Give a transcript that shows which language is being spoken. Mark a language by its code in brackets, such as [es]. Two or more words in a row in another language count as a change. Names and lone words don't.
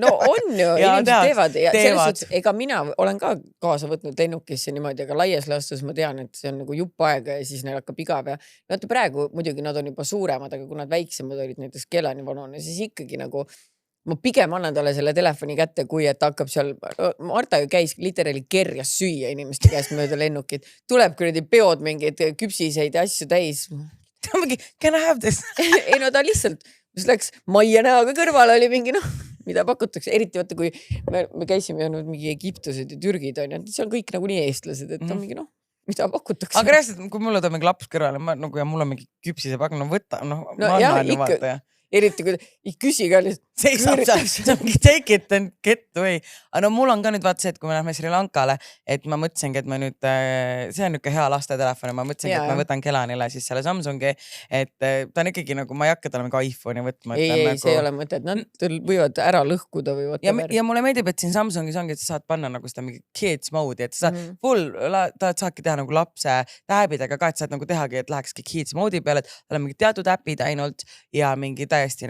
[et] No on ju, inimesed teevad. Ja selles suhtes, ega mina olen ka kaasa võtnud lennukisse niimoodi, aga laias laastus ma tean, et see on nagu jupp aega ja siis neil hakkab igav ja vaata praegu muidugi nad on juba suuremad, aga kui nad väiksemad olid näiteks Kelani vanune, siis ikkagi nagu ma pigem annan talle selle telefoni kätte, kui et hakkab seal, Marta ju käis literally kerjas süüa inimeste käest mööda lennukit, tuleb kuradi peod mingid küpsiseid ja asju täis. [en] Can I have this? [et] Ei no ta lihtsalt, mis läks Maia näoga kõrval oli mingi mida pakutakse, eriti vaata, kui me käisime ja mingi Egiptused ja Türgid on ja see on kõik nagu nii eestlased, et on mingi mida pakutakse. Aga reaalselt, kui mul on mingi laps kõrval ja mul on mingi küpsise pakk, võta, ma annan ju vaata ja. Eriti kui ei küsi ka lihtsalt. See on [en] take it and get away. [et] Aga no mul on ka nüüd vaata see, et kui me lähme Sri Lankale, et ma mõtlesingi, et ma nüüd, see on niuke hea lastatelefon ja ma mõtlesingi, et ma võtan Kelanile siis selle Samsungi, et ta on ikkagi nagu, ma ei hakka talle mingi iPhone'i võtma. Ei, see ei ole mõte, et nad võivad ära lõhkuda või whatever. Ja mulle meeldib, et siin Samsungis ongi, et sa saad panna nagu seda mingi [en] kids mode'i, [et] et sa full, saadki teha nagu lapse täbidega ka, et saad nagu tehagi, et lähekski [en] kids mode'i [et] peale, et tal on mingi teatud äpid ainult ja mingi täiesti